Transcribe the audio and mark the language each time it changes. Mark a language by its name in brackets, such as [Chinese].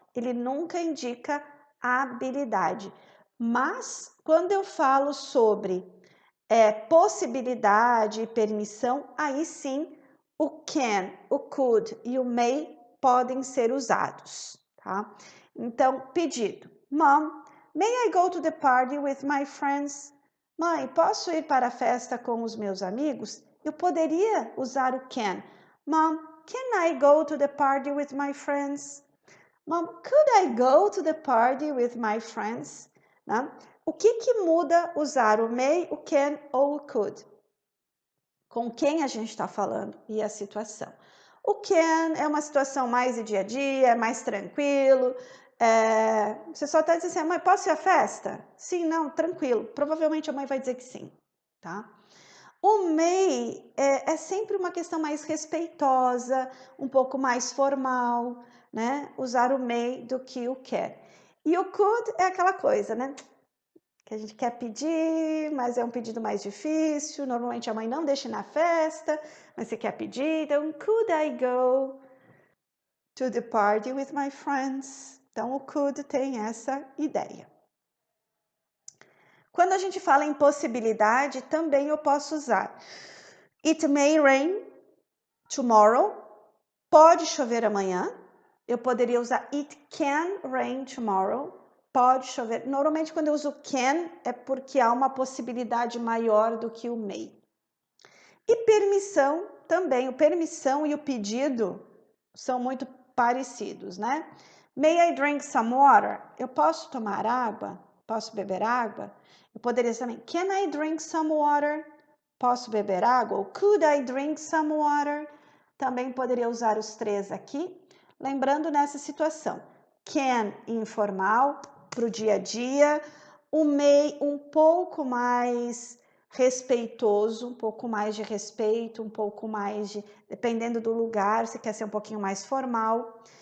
[Portuguese] Ele nunca indica a habilidade. Mas, quando eu falo sobre possibilidade e permissão, aí sim o can, o could e o may podem ser usados, tá? Então, pedido. [English] Mom, may I go to the party with my friends? [Portuguese] Mãe, posso ir para a festa com os meus amigos? Eu poderia usar o can. [English] Mom, can I go to the party with my friends? Mom, could I go to the party with my friends? [Portuguese] Né? O que muda usar o may, o can ou o could? Com quem a gente está falando e a situação. O can é uma situação mais de dia a dia, mais tranquilo. Você só está dizendo assim, mãe, posso ir à festa? Sim, não, tranquilo. Provavelmente a mãe vai dizer que sim, tá? O may é sempre uma questão mais respeitosa, um pouco mais formal, né? Usar o may do que o quer. E o could é aquela coisa, né? Que a gente quer pedir, mas é um pedido mais difícil. Normalmente a mãe não deixa na festa, mas você quer pedir. [English] Então, could I go to the party with my friends? [Portuguese] Então, o could tem essa ideia. Quando a gente fala em possibilidade, também eu posso usar [English] it may rain tomorrow. [Portuguese] Pode chover amanhã. Eu poderia usar [English] it can rain tomorrow. [Portuguese] Pode chover. Normalmente, quando eu uso can, é porque há uma possibilidade maior do que o may. E permissão também. O permissão e o pedido são muito parecidos, né? [English] May I drink some water? [Portuguese] Eu posso tomar água? Posso beber água? Eu poderia também, [English] can I drink some water? [Portuguese] Posso beber água? Ou [English] could I drink some water? [Portuguese] Também poderia usar os três aqui. Lembrando nessa situação, can informal para o dia a dia, o may um pouco mais respeitoso, um pouco mais de respeito, um pouco mais de, dependendo do lugar, se quer ser um pouquinho mais formal.